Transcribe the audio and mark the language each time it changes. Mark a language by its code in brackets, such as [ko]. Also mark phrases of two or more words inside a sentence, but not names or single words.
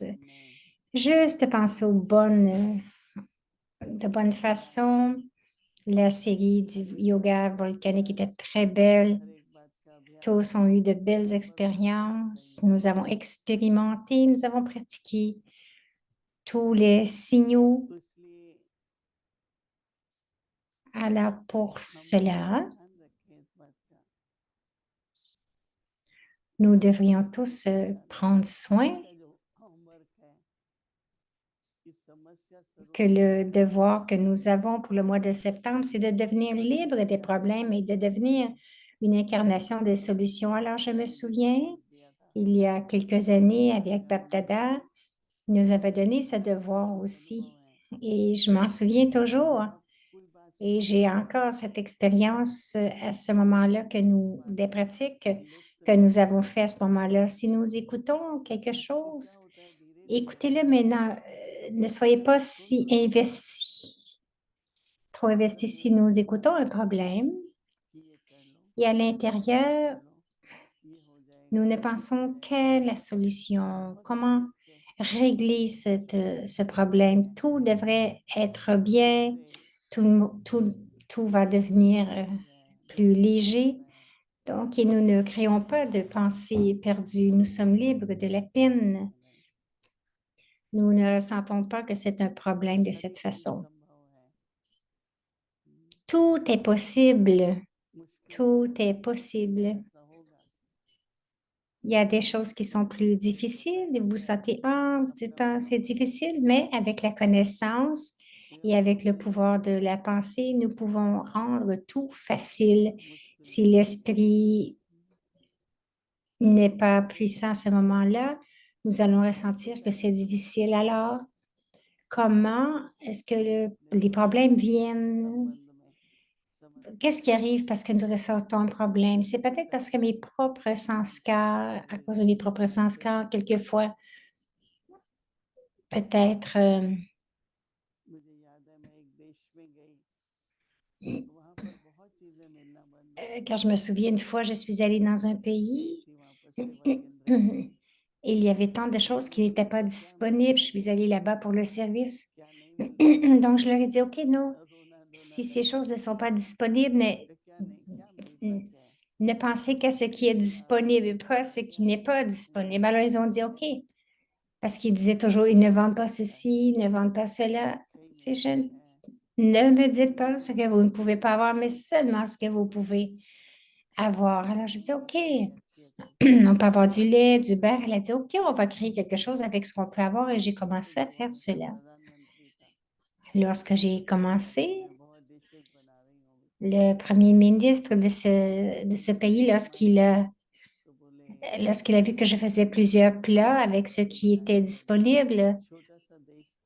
[fr] Juste penser de bonne façon. La série du yoga volcanique était très belle. Tous ont eu de belles expériences. Nous avons expérimenté, nous avons pratiqué tous les signaux. [hi] तो इसलिए [fr] Alors, pour [hi] हम [fr] cela, [hi] ध्यान रखें इस बात का [fr] nous [hi] कि [fr] devrions tous [hi] सारा [fr] prendre soin [hi] दिन का जो होमवर्क है कि समस्या [fr] que [hi] स्वरूप [fr] le [hi] हमारे [fr] devoir que [hi] जीवन [fr] nous [hi] में [fr] avons pour le mois de septembre, c'est de devenir libre des [hi] समस्या [fr] problèmes et de [hi] कैसे [fr] devenir [hi] हमें [fr] une incarnation des [hi] प्रभु [fr] solutions. Alors, je me [hi] यीशु ने [fr] souviens, [hi] दिया था [fr] il y a quelques années, avec [hi] मेरा अनुभव [fr] Baptada, [hi] है [fr] il nous avait donné ce [hi] मेरा [fr] devoir [hi] जो [fr] aussi. [hi] अनुभव है [fr] Et je m'en souviens toujours. [hi] अब कोई बात [fr] Et [hi] सुन [fr] j'ai [hi] रहा है [fr] encore cette expérience à ce moment-là que [hi] कोई [fr] nous, [hi] बात [fr] des pratiques [hi] लिप्त [fr] que [hi] नहीं [fr] nous [hi] है [fr] avons fait à ce moment-là. Si nous écoutons quelque [hi] तो क्या [fr] chose, [hi] होता है धीरे धीरे [fr] écoutez-le maintenant. Ne soyez [hi] जब [fr] pas [hi] हम सुन [fr] si [hi] रहे होते हैं [fr] investis, trop [hi] अंदर [fr] investis. Si [hi] में [fr] nous écoutons un problème [hi] कि ये कर लो [fr] et à [hi] वो कर [fr] l'intérieur, [hi] लो ये हो [fr] nous [hi] जाएगा [fr] ne [hi] वो हो [fr] pensons [hi] जाएगा [fr] qu'à la solution, [hi] बहुत [fr] comment [hi] अच्छे अच्छे [fr] régler ce [hi] होते [fr] problème. [hi] हैं [fr] Tout devrait être bien, [hi] जैसे [fr] tout va devenir [hi] ठीक हो जाए [fr] plus [hi] बिल्कुल ठीक हो [fr] léger. [hi] जाए [fr] Donc, et nous ne créons pas de pensées perdues. Nous sommes libres de la peine. [hi] नहीं [fr] Nous ne ressentons pas que c'est un problème de cette [hi] कठिन [fr] façon. [hi] संभव है हम्म, [fr] Tout est possible. [hi] मुश्किल [fr] Tout [hi] है [fr] est possible. [hi] ऐसा होगा [fr] Il y a des choses qui sont plus [hi] नहीं होता [fr] difficiles [hi] है [fr] et vous [hi] जैसे [fr] sentez, ah, [hi] अपना [fr] c'est [hi] भरोसा रखो [fr] difficile, mais avec la connaissance [hi] ये [fr] et avec le [hi] भरोसा [fr] pouvoir de [hi] रखो [fr] la pensée, nous pouvons [hi] आसान [fr] rendre [hi] होगा [fr] tout facile. [hi] मुश्किल [fr] Si [hi] नहीं होगा [fr] l'esprit n'est pas puissant à ce moment-là, nous allons [hi] तो [fr] ressentir que [hi] क्या [fr] c'est [hi] करना [fr] difficile. [hi] पड़ेगा [fr] Alors, comment est-ce que [hi] अपने [fr] les problèmes viennent? [hi] संबंध में समस्या [fr] Qu'est-ce qui arrive parce que nous ressentons un problème? C'est [hi] किसी [fr] peut-être parce que [hi] तरह [fr] mes propres sanskars, à cause de mes propres [hi] जैसे [fr] sanskars, quelquefois, peut-être, [hi] मुझे याद है मैं एक देश में गई तो वहां पर बहुत चीजें मिलना बंद हो गई [fr] quand je me souviens, une fois, je suis allée dans un [hi] गई [fr] pays [hi] थी वहां पर सेवा [fr] et [hi] केंद्र में [fr] il y avait tant de [hi] तो [fr] choses qui [hi] उन्होंने [fr] n'étaient pas [hi] पूछा क्या मिलना [fr] disponibles. Je [hi] बंद [fr] suis [hi] हो [fr] allée [hi] गया [fr] là-bas pour le service. [hi] क्या नहीं मिल रहा है [fr] Donc, je leur ai dit, OK, non, [hi] और रोना धोना [fr] si ces [hi] लगा [fr] choses ne [hi] दिया [fr] sont pas disponibles, mais [hi] तो क्या नहीं क्या बच है [fr] ne pensez qu'à ce qui est disponible et pas à ce qui [hi] क्या [fr] n'est [hi] नहीं [fr] pas हम्म, disponible. Alors, ils ont dit, OK, parce qu'ils disaient toujours, ils ne vendent pas ceci, ils ne vendent pas cela. [hi] सही [fr] Tu sais, [hi] में [fr] je [hi] है [fr] ne me dites pas ce que vous ne pouvez pas avoir, mais seulement ce que vous pouvez avoir. Alors, je dis, OK, [hi] बड़ी अच्छी अच्छी [fr] on [hi] चीजें [fr] peut avoir du lait, du beurre. Elle a dit, OK, on va créer quelque chose avec ce qu'on peut avoir. Et j'ai [hi] तो [fr] commencé à [hi] जो [fr] faire [hi] वहाँ का [fr] cela. [hi] प्रधानमंत्री था [fr] Lorsque j'ai [hi] बोला कि [fr] commencé, [hi] मैं बहुत डिशेस बना रही हूँ अभी [fr] le premier ministre de ce pays, [hi] मेहमान आए तो बोले [fr] lorsqu'il a vu que je faisais plusieurs plats avec ce [hi] कैसे [fr] qui était [hi] बनाएंगे [fr] disponible, [hi] छोटा सा देश था